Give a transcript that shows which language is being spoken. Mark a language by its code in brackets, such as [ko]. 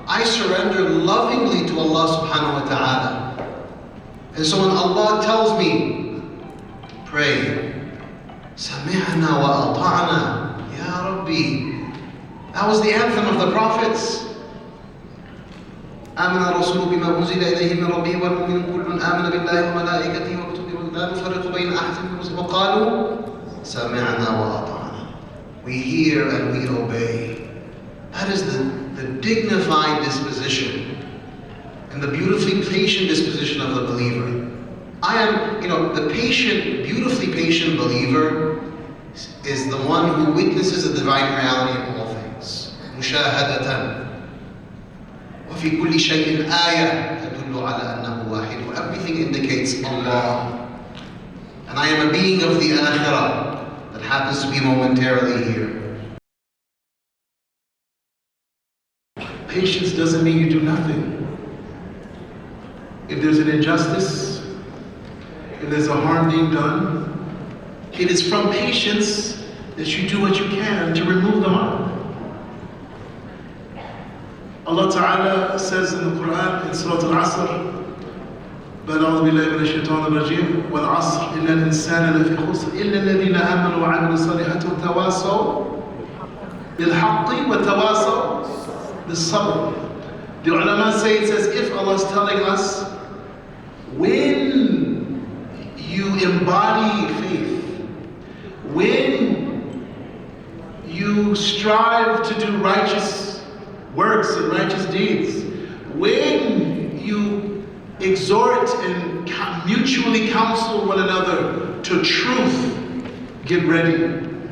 [en] I surrender lovingly to Allah subhanahu wa ta'ala. And so when Allah tells me, pray, [ar] سَمِعْنَا وَأَطَعْنَا, [en] Ya Rabbi. That was the anthem of the prophets. [ar] آمن الرسول بما أنزل إليه من ربه والمؤمنون كل آمن بالله وملائكته وكتبه لا نفرق بين أحد من رسله وقالوا سمعنا وأطعنا. [en] We hear and we obey. That is the dignified disposition and the beautifully patient disposition of the believer. I am, the patient, beautifully patient believer is the one who witnesses the divine reality in all things. [ar] مشاهدة. وفي كل شيء آية تدل على أنه واحد. [en] Everything indicates Allah. And I am a being of the Akhirah that happens to be momentarily here. Patience doesn't mean you do nothing. If there's an injustice, if there's a harm being done, it is from patience that you do what you can to remove the harm. Allah Ta'ala says in the Quran, in Surah Al-Asr, [ar] بل أعوذ بالله من الشيطان الرجيم والعصر إن الإنسان لفي خسر إلا الذين آمنوا وعملوا الصالحات وتواصوا بالحق وتواصوا بالصبر. [en] The ulama say it's as if Allah is telling us, when you embody faith, when you strive to do righteous works and righteous deeds, when you exhort and mutually counsel one another to truth, get ready.